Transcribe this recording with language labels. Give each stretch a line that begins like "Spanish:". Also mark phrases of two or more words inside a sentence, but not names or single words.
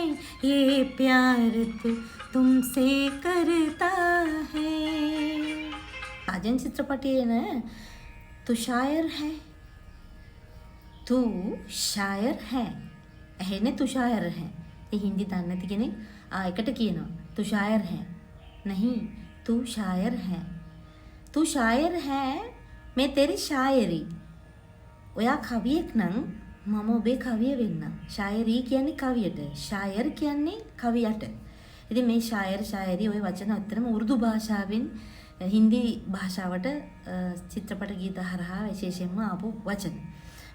Hindi: ये प्यार तो तुमसे करता है. साजन चित्रपटीय ने तू शायर है. तू शायर है. එහෙනේ तू शायर है. ये हिंदी
Sinhala: දන්නේ නැති කෙනෙක් එකට කියනවා
Hindi: तू शायर है. नहीं तू शायर है. तू शायर है. मैं तेरी शायरी.
Sinhala: ඔයා කවියෙක් නම් මම ඔබේ කවිය වෙන්නම්. ශායරි කියන්නේ කවියට. ශායර් කියන්නේ කවියට. ඉතින් මේ ශායර් ශායරි ওই වචන අතරම උර්දු භාෂාවෙන් හින්දි භාෂාවට චිත්‍රපට ගීත හරහා විශේෂයෙන්ම ආපු වචන.